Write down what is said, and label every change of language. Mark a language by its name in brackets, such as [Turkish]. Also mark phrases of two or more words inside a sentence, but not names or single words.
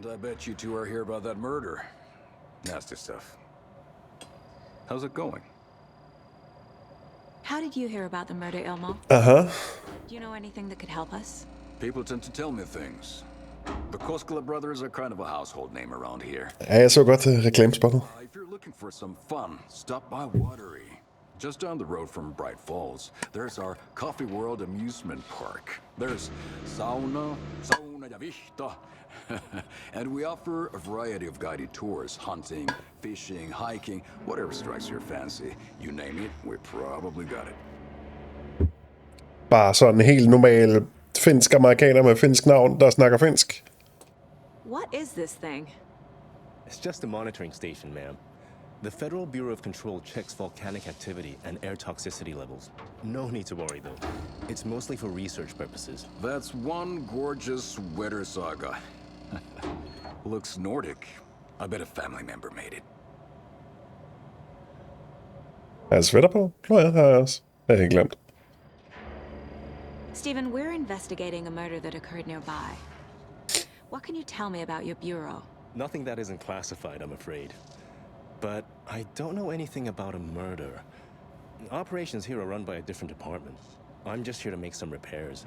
[English] And I bet you two are here about that murder. Nasty stuff. How's it going? How did you hear about the murder, Ilmo? Aha. Do you know anything that could help us? People tend to tell me things. The Koskela brothers are kind of a household name around here. [Danish] Ja, jeg så godt reklamespottet. [English] If you're looking for some fun, stop by Watery. Just down the road from Bright Falls, there's our Coffee World amusement park. There's sauna [Finnish] ja vihta. [English] And we offer a variety of guided tours, hunting, fishing, hiking, whatever strikes your fancy. You name it, we probably got it. [Danish] Bare sådan en helt normal finsk amerikaner med finsk navn, der snakker finsk. [English] What is this thing? It's just a monitoring station, ma'am. The Federal Bureau of Control checks volcanic activity and air toxicity levels. No need to worry, though. It's mostly for research purposes. That's one gorgeous weather saga. Looks Nordic. I bet a family member made it. [Danish] Er jeg sweater på? Nå ja, har jeg også. Det har jeg helt glemt. [English] Stephen, we're investigating a murder that occurred nearby. What can you tell me about your bureau? Nothing that isn't classified, I'm afraid. But I don't know anything about a murder. Operations here are run by a different department. I'm just here to make some repairs.